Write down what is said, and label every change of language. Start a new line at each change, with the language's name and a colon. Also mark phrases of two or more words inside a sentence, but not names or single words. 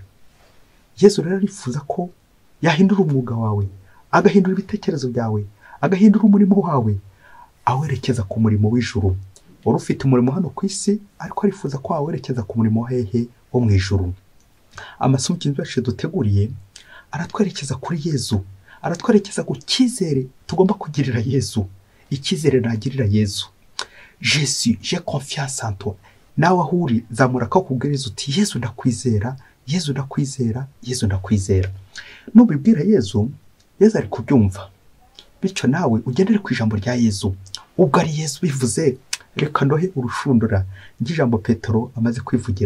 Kinyarwanda: Yezu rero arifuza ko yahindura umwuga wawe, agahindura ibitekerezo byawe, agahindura umurimo wawe awerekeza ku murimo w'ijuru. Wari ufite umurimo hano ku isi ariko arifuza ko wawerekeza ku murimo hehe wo mu ijuru. Amasomo cyinshi duteguriye aratwerekeza kuri Yezu, aratwerekeza ku cyizere tugomba kugirira Yezu, icyizere nagirira Yezu.
French: Jésus, j'ai confiance en toi.
Kinyarwanda: Nawe ahuri zamura ko kubwiriza uti Yezu ndakwizera, Yezu ndakwizera, Yezu ndakwizera. Nubibwira Yezu, Yezu ari kubyumva. Bityo nawe ugendere ku ijambo rya Yezu. Ubwo ari Yezu bivuze, reka ndohe urushundura ng'ijambo Petero amaze kwivugira.